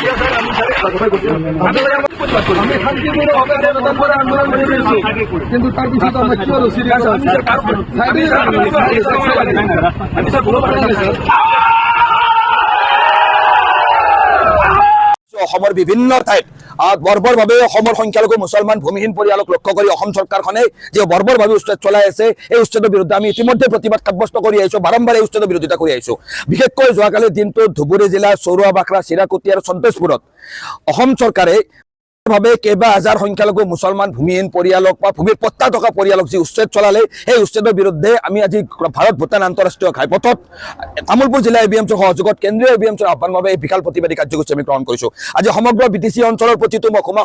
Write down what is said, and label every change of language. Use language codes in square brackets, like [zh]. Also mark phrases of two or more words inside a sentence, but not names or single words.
[bn] আমি শান্তিপূর্ণ ভাবে আন্দোলন করে আন্দোলন করে দিয়েছি কিন্তু তার পিছনে আমরা কি হলো সিরিয়াস আমি স্যার বলবো না স্যার অসমৰ [as] বিভিন্ন ঠাইত বৰ্বৰভাৱে অসমৰ সংখ্যালঘু মুছলমান ভূমিহীন পৰিয়ালক লক্ষ্য কৰি অসম চৰকাৰখনে যে বৰ্বৰভাৱে উচ্ছেদ চলাই আছে এই উচ্ছেদৰ বিৰুদ্ধে আমি ইতিমধ্যে প্ৰতিবাদ সাব্যস্ত কৰি আহিছোঁ বাৰম্বাৰ এই উচ্ছেদৰ বিৰোধিতা কৰি আহিছোঁ বিশেষকৈ যোৱাকালি দিনটোত ধুবুৰী জিলাৰ চৌৰুৱা বাখৰা চিৰাকুটি আৰু সন্তোষপুৰত অসম চৰকাৰে ভাবে কেইবা হাজাৰ সংখ্যালঘু মুছলমান ভূমিহীন পৰিয়ালক বা ভূমিৰ পট্টা থকা পৰিয়ালক যি উচ্ছেদ চলালে সেই উচ্ছেদৰ বিৰুদ্ধে আমি আজি ভাৰত ভূটান আন্তঃৰাষ্ট্ৰীয় ঘাইপথত তামুলপুৰ জিলা এবিএমচিৰ সহযোগত কেন্দ্ৰীয় এবিএমচিৰ আহ্বানৰ এই বিশাল প্ৰতিবাদী কাৰ্যসূচী আমি গ্ৰহণ কৰিছোঁ আজি সমগ্ৰ বিটিচি অঞ্চলৰ প্ৰতিটো মহকুমা